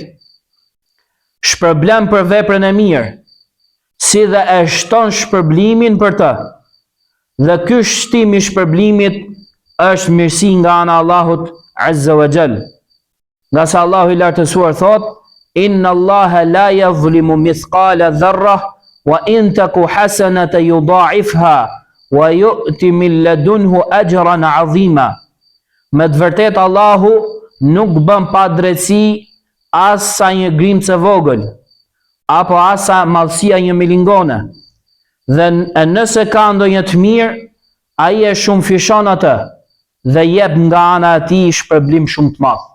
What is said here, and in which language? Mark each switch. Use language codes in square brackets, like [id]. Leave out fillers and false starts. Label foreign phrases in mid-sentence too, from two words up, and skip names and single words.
[sq] Shpërblen për veprën e mirë, si dhe e shton shpërblimin për të. Dhe ky shtim i shpërblimit është mirësi nga ana e Allahut [ar] عز وجل. [sq] Nga sa Allahu i lartësuar thot, [ar] إن الله لا يظلم مثقال ذرة وإن تك حسنة يضاعفها ويؤت من لدنه أجرا عظيما. [sq] Me të vërtetë Allahu nuk bën padrejtësi as sa një grimcë e vogël, apo as sa madhësia një milingone. Dhe nëse ka ndonjë të mirë, ai e shumë fishon atë dhe jep nga ana e tij shpërblim shumë të madh.